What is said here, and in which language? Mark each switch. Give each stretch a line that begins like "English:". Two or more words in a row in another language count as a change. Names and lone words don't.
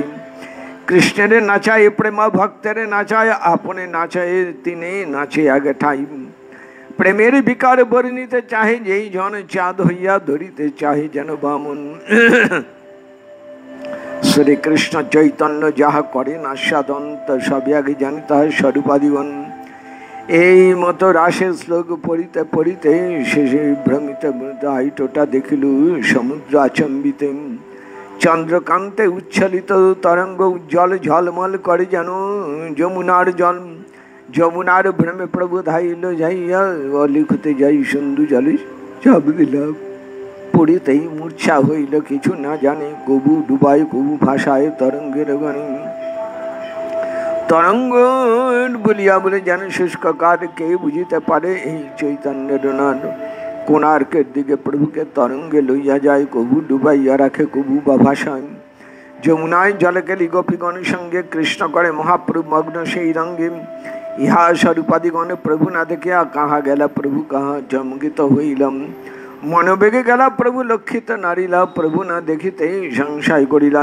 Bangla: কৃষ্ণের নাচায় প্রেমা ভক্তের নাচায় আপনে নাচায় তিনে নাচে আগে ঠাই। প্রেমের বিকার বর্ণিতে চাহে যেই জন চাঁদ হইয়া ধরিতে চাহে যেন বামন। শ্রী কৃষ্ণ চৈতন্য যাহা করেন আস্বাদন তবে আগে জানি তাহার স্বরূপাদিগণ। এই মতো রাসের শ্লোক পড়িতে পড়িতে শেষে ভ্রমিত আইটোটা দেখিল সমুদ্র আচম্বিতে চন্দ্রকান্তে উচ্ছ্বলিত তরঙ্গ উজ্জ্বল ঝলমল করে যেন যমুনার জল। যমুনার ভ্রমে প্রভু ধাইল যাইয়া অলিখতে যাই সিন্ধু জলে চাপ দিলাম পড়িতেই মূর্ছা হইল কিছু না জানে কবু ডুবায় কবু ভাষায় তরঙ্গের গানে। তরঙ্গ বলিয়া বলে জান শুষ্ক কাঠ কে বুঝিতে পারে চৈতন্য নাদ কোণার্কের দিকে প্রভু কে তরঙ্গে লইয়া যায় কভু ডুবাইয়া রাখে কভু বা ভাসায়। যমুনায় জলকেলি গোপীগণ সঙ্গে কৃষ্ণ করে মহাপ্রভু মগ্ন সেই রঙ্গে। ইহা স্বরূপাদিগণ প্রভু না দেখিয়া কাহা গেলা প্রভু কাহা চমকিত হইলাম। মনোবেগে গেলা প্রভু লক্ষিত নারিলা প্রভু না দেখিতে সংশয় করিলা।